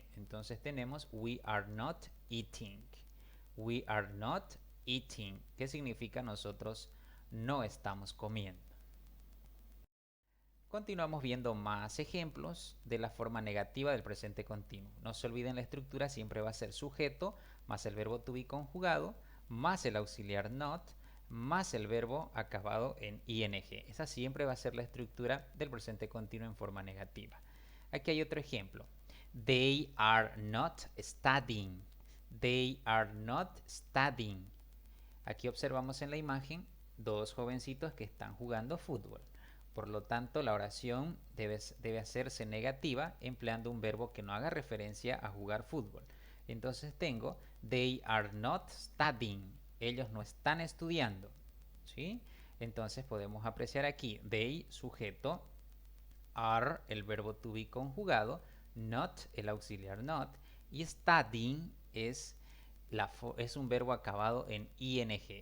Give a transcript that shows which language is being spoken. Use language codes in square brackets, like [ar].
[es] Entonces tenemos [en] we are not eating. We are not eating. [es] ¿Qué significa nosotros no estamos comiendo? Continuamos viendo más ejemplos de la forma negativa del presente continuo. No se olviden, la estructura siempre va a ser sujeto, más el verbo to be conjugado, más el auxiliar not, más el verbo acabado en ing. Esa siempre va a ser la estructura del presente continuo en forma negativa. Aquí hay otro ejemplo. [en] They are not studying. They are not studying. [es] Aquí observamos en la imagen dos jovencitos que están jugando fútbol. Por lo tanto, la oración debe hacerse negativa empleando un verbo que no haga referencia a jugar fútbol. Entonces tengo, [en] they are not studying. [es] Ellos no están estudiando. ¿Sí? Entonces podemos apreciar aquí, they, sujeto, are, el verbo to be conjugado, not, el auxiliar not, y studying es un verbo acabado en ing.